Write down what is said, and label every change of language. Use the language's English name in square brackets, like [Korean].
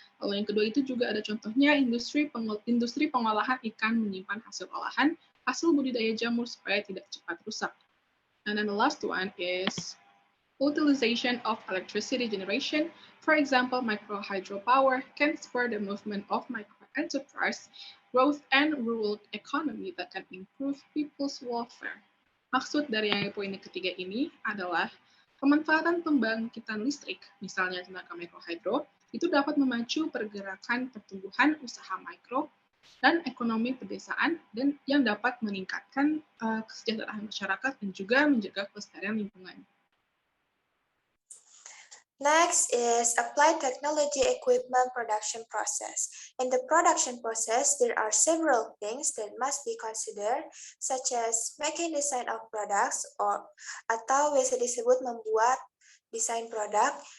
[Indonesian] Lalu yang kedua itu juga ada contohnya industri pengolahan ikan menyimpan hasil olahan, hasil budidaya jamur supaya tidak cepat rusak. [English] And then the last one is utilization of electricity generation. For example, micro hydropower can spur the movement of micro enterprise growth and rural economy that can improve people's welfare. [Indonesian] Maksud dari yang poin ketiga ini adalah pemanfaatan pembangkitan listrik, misalnya tenaga mikrohidro, itu dapat memacu pergerakan pertumbuhan usaha mikro dan ekonomi pedesaan dan yang dapat meningkatkan kesejahteraan masyarakat dan juga menjaga kelestarian lingkungan. [English] Next is applied technology equipment production process. In the production process, there are several things that must be considered, such as making design of products [Indonesian] atau biasa disebut membuat desain produk.